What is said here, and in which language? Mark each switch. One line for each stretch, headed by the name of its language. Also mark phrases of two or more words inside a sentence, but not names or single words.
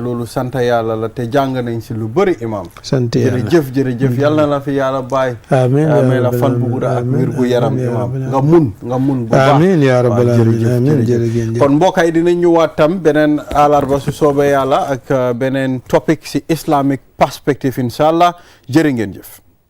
Wolof: loolu sant yàlla la te jàng nañ si lu bëri imam sant yàlla jërëjëf yal na la fi yàlla bàyyi amiin may la fan bu gudda ak wér gu yaram imam nga mun bu baax amiin
Arabic: يا رب العالمين
Wolof: amiin jërëjëf kon mbokk yi dinañ ñëwaat tam beneen àllarba su soobee yàlla ak beneen topic si
English: islamic perspective
Wolof: inshallah jërë ngeen jëf